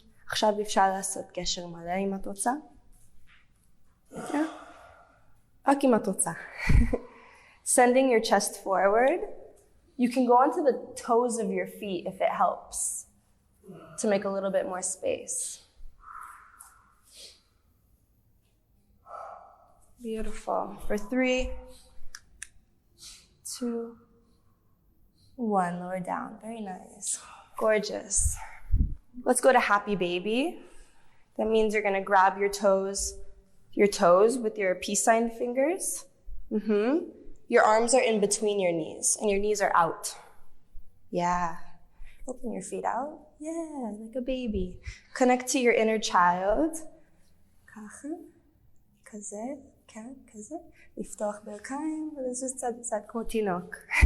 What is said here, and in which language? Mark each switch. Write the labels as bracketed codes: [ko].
[he] עכשיו אפשר לעשות קשר מלא אם את רוצה. רק אם את רוצה. [en] Sending your chest forward. You can go onto the toes of your feet if it helps to make a little bit more space. Beautiful. For 3, 2, 1. Lower down. Very nice. Gorgeous. Let's go to happy baby. That means you're going to grab your toes with your peace sign fingers. Your arms are in between your knees, and your knees are out. Yeah. Open your feet out. Yeah, like a baby. Connect to your inner child. [he] ככה, כזה, כן, כזה. לפתוח ברכיים, ולזוז צד לצד כמו תינוק.